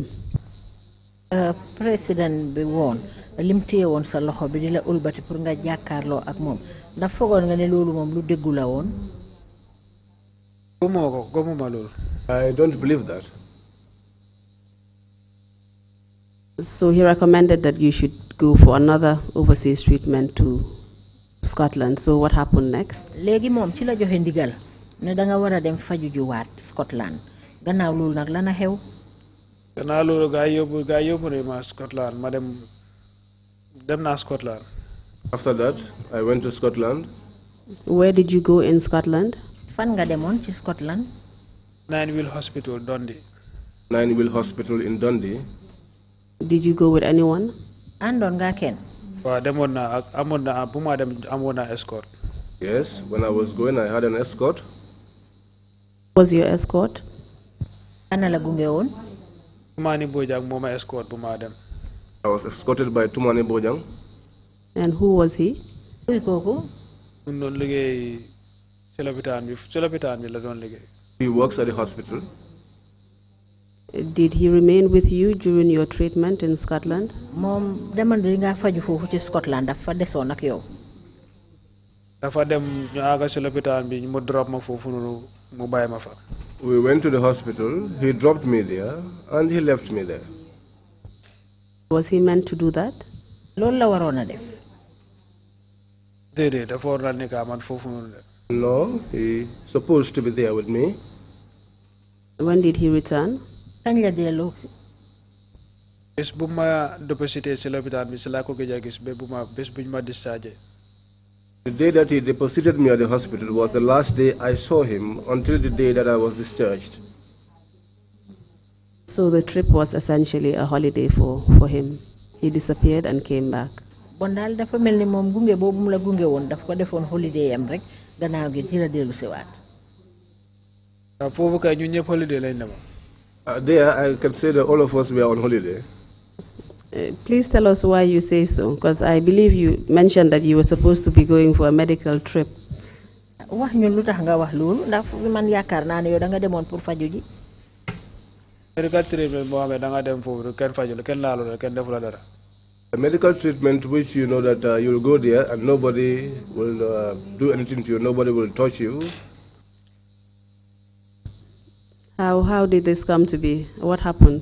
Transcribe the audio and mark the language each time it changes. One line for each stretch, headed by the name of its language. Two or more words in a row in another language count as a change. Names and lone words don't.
Wolof: President bi woon lim téye woon sa loxo bi di la ulbati pour nga jàkkaarloo ak moom ndax foogoon nga ne loolu moom lu déggu la woon. gëmuma loolu.
English: I don't believe that. So he recommended that you should go for another overseas treatment to Scotland. So what happened next?
Wolof: Léegi moom ci la joxe ndigal ne da nga war a dem faju juwaat Scotland gannaaw loolu nag lana xew. gannaaw loolu gaa yóbbu ne ma Scotland ma dem naa Scotland.
English: After that, I went to Scotland. Where did you go in Scotland?
Wolof: fan nga demoon ci Scotland?
English: Nine Wheel Hospital, Dundee. Nine Wheel Hospital in Dundee. Did you go with anyone?
Wolof: Àndoon nga kenn? Waaw demoon naa ak amoon naa bu ma dem amoon naa escort.
English: Yes, when I was going, I had an escort. Was your escort?
Wolof: Ana la gunge woon? Tumani Bojang moo ma escort bu ma dem.
English: I was escorted by Tumani Bojang. And who was he?
Wolof: Kuy kooku? Mu doon liggéey ci lopitaan bi la doon liggéey.
English: He works at the hospital. Did he remain with you during your treatment in Scotland?
Wolof: Moom demal di nga faju foofu ci Scotland dafa desoon ak yow. Dafa dem ñu àgga ci lopitaan bi mu drop ma foofu noonu mu bàyyi ma fa.
English: We went to the hospital. He dropped me there and he left me there. Was he meant to do that?
Wolof: Loolu la waroon a def. Déedéet dafa war na nekk man foofu noonu de.
English: No, he supposed to be there with me. When did he return?
Wolof: Kañ la delloo si? Bés bu ma déposité ci lopitaan bi ci laa ko gëj a gis bés buñ ma dischargé.
English: The day that he deposited me at the hospital was the last day I saw him until the day that I was discharged. So the trip was essentially a holiday for him. He disappeared and came back.
Wolof: Bon daal dafa mel ni moom gunge boobu mu la gunge woon daf ko defoon holiday am rek gannaaw gi ci la dellu si waat. Foofu kay ñun ñëpp holiday lañ dem. There, I can say that all of us were on holiday.
English: Please tell us why you say so, because I believe you mentioned that you were supposed to be going for a medical trip.
Wolof: Wax ñun lu tax nga wax loolu ndax man yaakaar naa ne yow da nga demoon pour faju ji.
English: Medical treatment
Wolof: boo xamee da nga dem foofu kenn faju la kenn laalu la kenn defu la dara.
English: A medical treatment which you know that you'll go there and nobody will do anything to you, nobody will touch you. How did this come to be? What happened?